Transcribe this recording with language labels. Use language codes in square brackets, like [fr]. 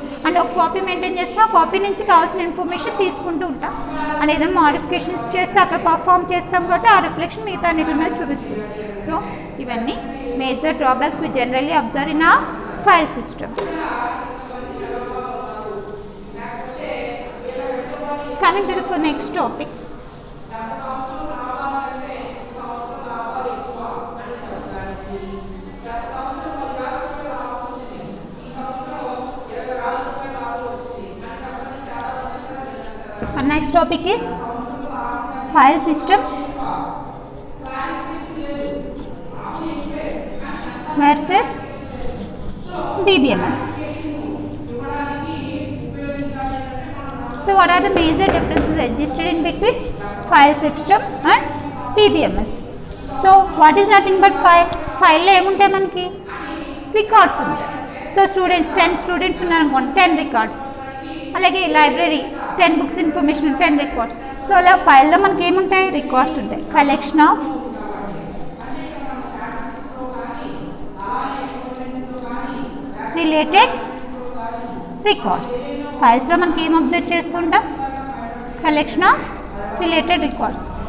[te] And ఒక copy maintain చేస్తే ఆ కాపీ నుంచి కావాల్సిన ఇన్ఫర్మేషన్ తీసుకుంటూ ఉంటాం. అండ్ ఏదైనా మోడిఫికేషన్స్ చేస్తే అక్కడ పర్ఫామ్ చేస్తాం కాబట్టి ఆ రిఫ్లెక్షన్ మిగతా అన్నిటి మీద చూపిస్తుంది. [en] so [te] ఇవన్నీ [en] Major drawbacks we generally observe in our file systems. Coming to the next topic, next topic is file system versus DBMS. So what are the major differences existed in between file system and DBMS? So what is nothing but file [te] lo em untayi manaki records untayi. So 10 students unnaru anukondi, 10 records. అలాగే library 10 books information 10 records. So అలా ఫైల్లో మనకి ఏముంటాయి, records ఉంటాయి. Collection of related records. ఫైల్స్లో మనకి ఏం observe చేస్తుంటాం, collection of related records.